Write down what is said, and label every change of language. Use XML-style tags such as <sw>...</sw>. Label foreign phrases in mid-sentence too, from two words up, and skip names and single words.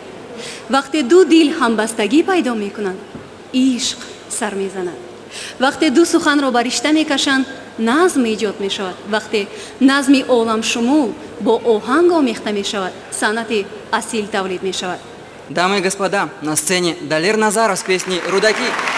<tg>вақте ду дил ҳамбастагӣ пайдо мекунанд, ишқ сар мезанад. вақте ду суханро ба ришта мекашанд, назм эҷод мешавад. вақте назми оламшумул бо оҳанг омехта мешавад, санъати асил тавлид мешавад.</tg> <ru>Дамы и господа, на сцене Далер Назаров с песней «Рудаки».</ru>